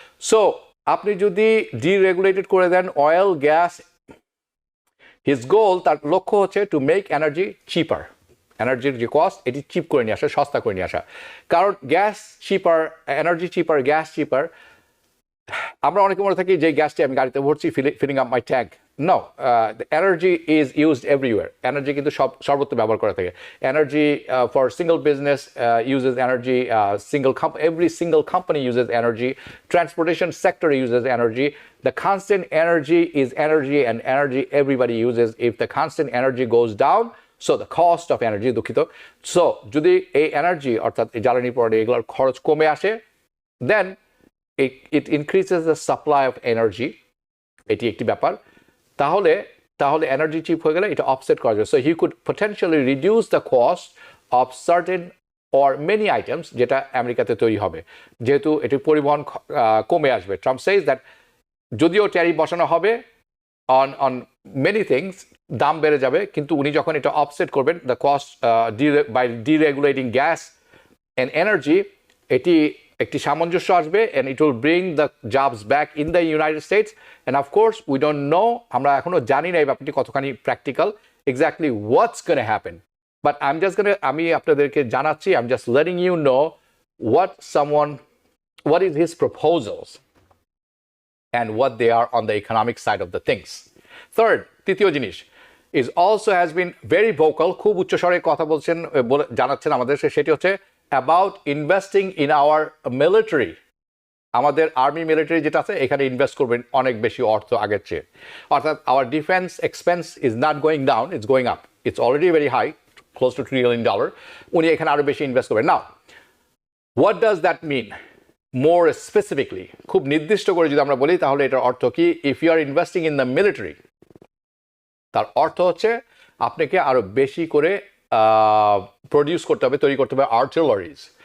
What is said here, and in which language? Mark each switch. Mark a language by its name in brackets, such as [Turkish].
[Bangla] So আপনি যদি ডিরেগুলেটেড করে দেন অয়েল, গ্যাস, হিজ গোল, তার লক্ষ্য হচ্ছে [English] to make energy cheaper, [Bangla] এনার্জির যে কস্ট এটি চিপ করে নিয়ে আসা, সস্তা করে নিয়ে আসা। কারণ গ্যাস চিপার, এনার্জি চিপার, গ্যাস চিপার, আমরা অনেকে মনে থাকি যে গ্যাসটি আমি গাড়িতে ভরছি, [English] Filling up my tank, No, the energy is used everywhere. [Bangla] Energy কিন্তু সর্বত্র ব্যবহার করা থাকে. [English] Energy for single business uses energy. Every single company uses energy. Transportation sector uses energy. The constant energy is energy, and energy everybody uses. If the constant energy goes down, so the cost of energy, দুঃখিত. [Bangla] So যদি এই energy অর্থাৎ জ্বালানি পড়ে এগুলোর খরচ কমে আসে, [English] then it increases the supply of energy. [Bangla] এটি একটি ব্যাপার. তাহলে এনার্জি চিপ হয়ে গেলে এটা অফসেট করা যাবে। [English] so he could potentially reduce the cost of certain or many items [Bangla] যেটা আমেরিকাতে তৈরি হবে, যেহেতু এটি পরিবহন কমে আসবে। ট্রাম্প সেজ দ্যাট যদিও ট্যারিফ বসানো হবে অন মেনি থিংস, দাম বেড়ে যাবে, কিন্তু উনি যখন এটা অফসেট করবেন [English] the cost by deregulating gas and energy, [Bangla] এটি একটি সামঞ্জস্য আসবে, [English] and it will bring the jobs back in the United States. And of course we don't know, [Bangla] আমরা এখনো জানি না এই ব্যাপারটি কতখানি practical, [English] exactly what's going to happen, but [Bangla] আমি আপনাদেরকে জানাচ্ছি, [English] I'm just letting you know what is his proposals and what they are on the economic side of the things. Third, তৃতীয় জিনিস is also has been very vocal, [Bangla] খুব উচ্চস্বরে কথা বলছেন, জানাচ্ছেন আমাদের, সেটি হচ্ছে [English] about investing in our military. [Bangla] আমাদের আর্মি মিলিটারি যেটা আছে এখানে ইনভেস্ট করবেন অনেক বেশি অর্থ আগের চেয়ে, অর্থাৎ [English] our defense expense is not going down, it's going up. It's already very high, close to $1 trillion. [Bangla] উনি এখানে আরো বেশি ইনভেস্ট করবেন। [English] Now what does that mean more specifically? [Bangla] খুব নির্দিষ্ট করে যদি আমরা বলি তাহলে এটার অর্থ কি? [English] if you are investing in the military, [Bangla] তার অর্থ হচ্ছে আপনাকে আরো বেশি করে প্রডিউস করতে হবে, তৈরি করতে হবে artilleries.